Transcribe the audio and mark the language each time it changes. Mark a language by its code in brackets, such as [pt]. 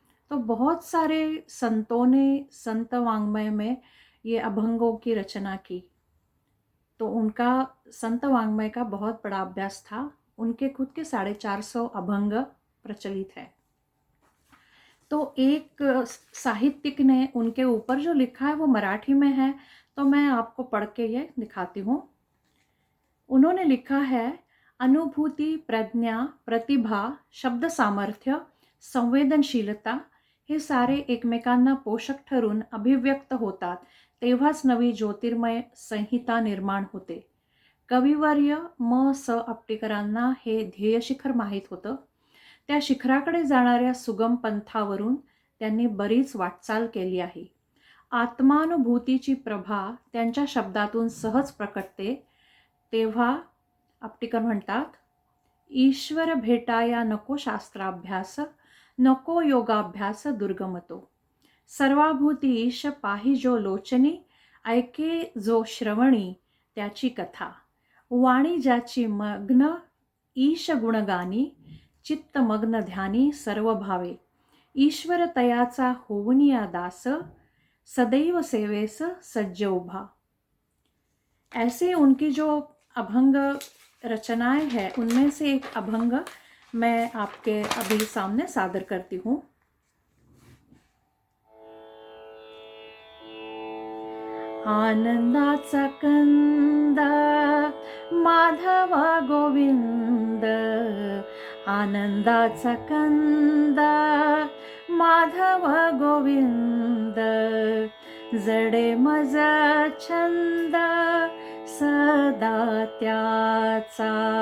[hi] तो बहुत सारे संतों ने संत वाङ्मय में ये अभंगों की रचना की, तो उनका संत वाङ्मय का बहुत बड़ा अभ्यास था। उनके खुद के 450 अभंग प्रचलित है। तो एक साहित्यिक ने उनके ऊपर जो लिखा है वो मराठी में है, तो मैं आपको पढ़ के ये दिखाती हूँ। उन्होंने लिखा है, [mr] अनुभूती, प्रज्ञा, प्रतिभा, शब्द सामर्थ्य, संवेदनशीलता हे सारे एकमेकांना पोषक ठरून अभिव्यक्त होतात, तेव्हाच नवी ज्योतिर्मय संहिता निर्माण होते. कविवर्य म स अप्टिकरांना हे ध्येयशिखर माहीत होतं. त्या शिखराकडे जाणाऱ्या सुगम पंथावरून त्यांनी बरीच वाटचाल केली आहे. आत्मानुभूतीची प्रभा त्यांच्या शब्दातून सहज प्रकटते. तेव्हा अप्टिकर म्हणतात, ईश्वर भेटाया नको शास्त्राभ्यास, नको योगाभ्यास दुर्गमतो. सर्वाभूती ईश पाही जो लोचनी, ऐके जो श्रवणी त्याची कथा. वाणी ज्याची मग्न ईश गुणगानी, चित्तमग्न ध्यानी सर्व भावे. ईश्वर तयाचा होवनिया दास, सदैव सेवेस सज्ज उभा. [hi] ऐसे उनकी जो अभंग रचनाएं हैं उनमें से एक अभंग मैं आपके अभी सामने सादर करती हूँ। [mr] आनंदाचा कंद माधव गोविंद, आनंदाचा कंद माधव गोविंद, जडे मज छंद सदा त्याचा,